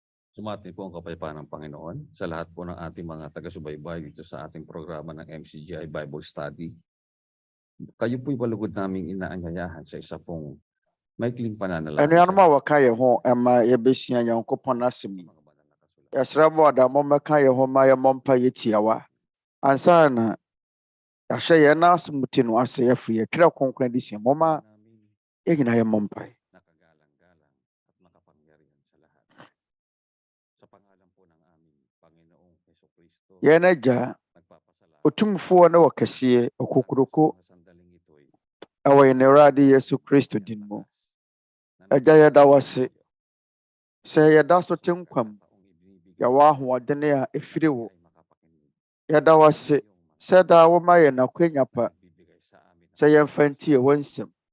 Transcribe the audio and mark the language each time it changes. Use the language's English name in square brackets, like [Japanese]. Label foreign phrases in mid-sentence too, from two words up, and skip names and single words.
[Filipino] Sumatin po ang kapayapaan ng Panginoon sa lahat po ng ating mga taga-subaybay dito sa ating programa ng MCGI Bible Study. Kayo po'y palugod naming inaanyayahan sa isa pong maikling pananalangin. [Akan] Anuanom a wɔka yɛn ho ɛma yɛbɛsua Nyankopɔn asɛm yi. Yɛsrɛ mo ada mo mmɛka yɛn ho ma yɛmmɔ mpa yɛtiawa. Ansa na yɛahyɛ yɛn na asɛm mu ti no ase yɛfiri Twerɛ Kronkron Adesua mo ma yɛnyina yɛmmɔ mpa. [Filipino] Nakagalang-galang at makapangyarihan sa lahat. Sa pangalan po ng aming Panginoong Hesukristo, [Akan] Yɛn Agya, [Filipino] nagpapasalamat [Akan] Otumfoɔ ne wɔkɛseɛ, Okokuroko, [Filipino] sa sandaling ito'y [Akan] ɛwɔ yɛn Awurade Yesu Kristo din mu. Agya, yɛda wo ase sɛ yɛda so te nkwam, yɛwɔ ahoɔden a ɛfiri wo. Yɛda wo ase sɛ daa woma yɛn akwanya pa sɛ yɛmfa ntie wo nsɛm.